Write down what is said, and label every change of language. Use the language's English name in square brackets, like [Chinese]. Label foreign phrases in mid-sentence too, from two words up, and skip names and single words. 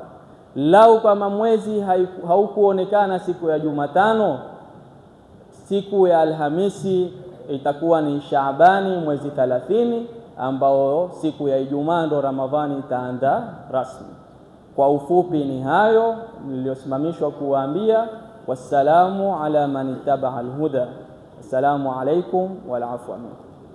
[Swahili] Lau kama mwezi haukuonekana siku ya Jumatano, siku ya Alhamisi itakuwa ni Shaabani mwezi 30, ambao siku ya Ijumaa ndo Ramadhani itaanza rasmi. Kwa ufupi ni hayo niliyosimamishwa kuwaambia. [Arabic] والسلام على من اتبع الهدى. السلام عليكم والعفو منكم.